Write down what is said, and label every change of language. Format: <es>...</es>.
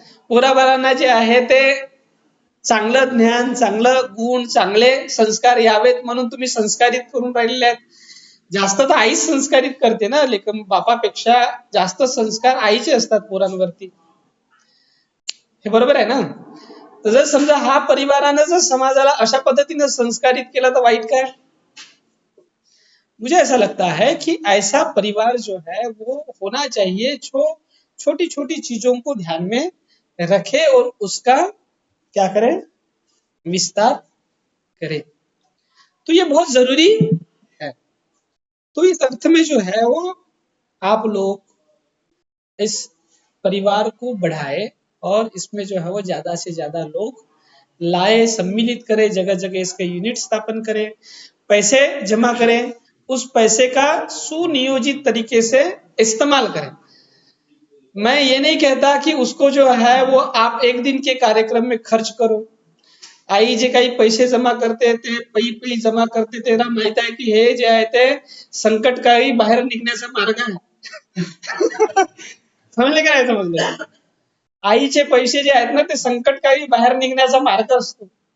<mr>पोराबाळांना जे आहे ते चांगलं ज्ञान, चांगलं गुण, चांगले संस्कार यावेत म्हणून तुम्ही संस्कारित करून राहिलेले आहेत. जास्त तर आईच संस्कारित करते ना, लेकिन बापापेक्षा जास्त संस्कार आईचे असतात पोरांवरती. हे बरोबर आहे ना? तर जर समजा हा परिवारानं जर समाजाला अशा पद्धतीने संस्कारित केला तर वाईट काय?</mr> <hi>मुझे ऐसा लगता है कि ऐसा परिवार जो है वो होना चाहिए जो छोटी छोटी चीजों को ध्यान में रखे और उसका क्या करे? विस्तार करे. तो ये बहुत जरूरी है. तो इस अर्थ में जो है वो आप लोग इस परिवार को बढ़ाए और इसमें जो है वो ज्यादा से ज्यादा लोग लाए, सम्मिलित करें, जगह जगह इसके यूनिट स्थापन करें, पैसे जमा करें, उस पैसे का सुनियोजित तरीके से इस्तेमाल करें. मैं ये नहीं कहता कि उसको जो है वो आप एक दिन के कार्यक्रम में खर्च करो.</hi> <mr>आई जे काही पैसे जमा करते ते पै जमा करते, त्यांना माहित आहे की हे जे आहे ते संकटकाळी बाहेर निघण्याचा मार्ग आहे. समजले का नाही समजले? आईचे पैसे जे आहेत ना ते संकटकाळी बाहेर निघण्याचा मार्ग असतो.</mr>